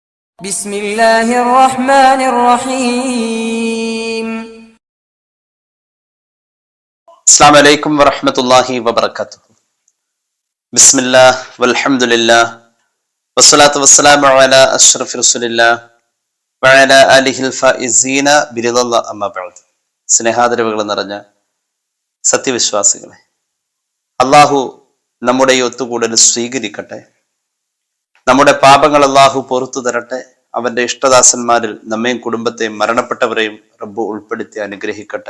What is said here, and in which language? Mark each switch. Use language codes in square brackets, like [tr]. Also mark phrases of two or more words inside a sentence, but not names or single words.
[ar] بسم الله الرحمن الرحيم. السلام عليكم ورحمة الله وبركاته. بسم الله والحمد لله والصلاة والسلام على أشرف رسول الله وعلى آله الفائزين برضا الله أما بعد. [ml] സ്നേഹാദരവുകൾ നിറഞ്ഞ സത്യവിശ്വാസികളെ, അള്ളാഹു നമ്മുടെ ഈ ഒത്തുകൂടൽ സ്വീകരിക്കട്ടെ. നമ്മുടെ പാപങ്ങൾ അള്ളാഹു പുറത്തു തരട്ടെ. അവന്റെ ഇഷ്ടദാസന്മാരിൽ നമ്മയും കുടുംബത്തെയും മരണപ്പെട്ടവരെയും റബ്ബ് ഉൾപ്പെടുത്തി അനുഗ്രഹിക്കട്ടെ.